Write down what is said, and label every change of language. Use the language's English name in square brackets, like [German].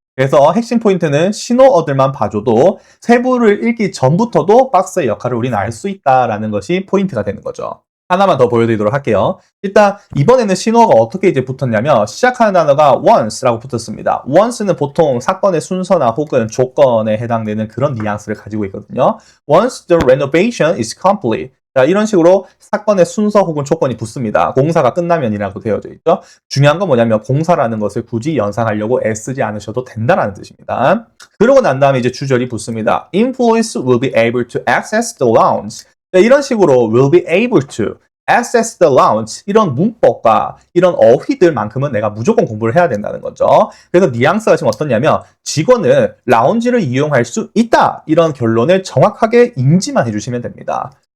[Korean] 그래서 핵심 포인트는 신호어들만 봐줘도 세부를 읽기 전부터도 박스의 역할을 우리는 알 수 있다라는 것이 포인트가 되는 거죠. 하나만 더 보여드리도록 할게요. 일단 이번에는 신호가 어떻게 이제 붙었냐면 시작하는 단어가 once라고 붙었습니다. once는 보통 사건의 순서나 혹은 조건에 해당되는 그런 뉘앙스를 가지고 있거든요. [English] Once the renovation is complete. [Korean] 자, 이런 식으로 사건의 순서 혹은 조건이 붙습니다. 공사가 끝나면이라고 되어져 있죠. 중요한 건 뭐냐면 공사라는 것을 굳이 연상하려고 애쓰지 않으셔도 된다는 뜻입니다. 그러고 난 다음에 이제 주절이 붙습니다. [English] Employees will be able to access the lounge. [Korean] 자, 이런 식으로 [English] will be able to access the lounge [Korean] 이런 문법과 이런 어휘들만큼은 내가 무조건 공부를 해야 된다는 거죠. 그래서 뉘앙스가 지금 어떠냐면 직원은 라운지를 이용할 수 있다 이런 결론을 정확하게 인지만 해주시면 됩니다.